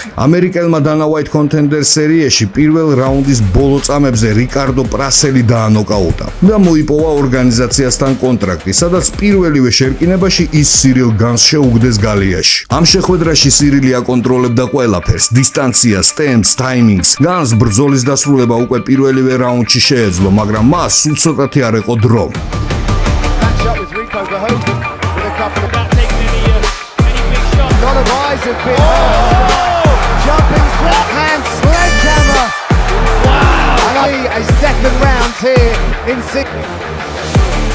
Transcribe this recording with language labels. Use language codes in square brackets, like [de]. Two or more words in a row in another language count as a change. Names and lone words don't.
[ka] ამერიკელმა დანა უაით კონტენდერ სერიაში პირველ რაუნდის ბოლო წამებზე რიკარდო პრასელი დაანოკაუტა და მოიპოვა ორგანიზაციასთან კონტრაქტი, სადაც პირველივე შერკინებაში ის სირილ განს შეუგდეს გალიაში. ამ შეხვედრაში სირილი აკონტროლებდა ყველაფერს, დისტანციას, ტემპს, ტაიმინგს. განს ბრძოლის დასრულება უკვე პირველივე რაუნდში შეეძლო, მაგრამ მას სულ ცოტათი არ ეყო დრო. [en] Jumping swap hand sledgehammer. Wow! A second round here in 6.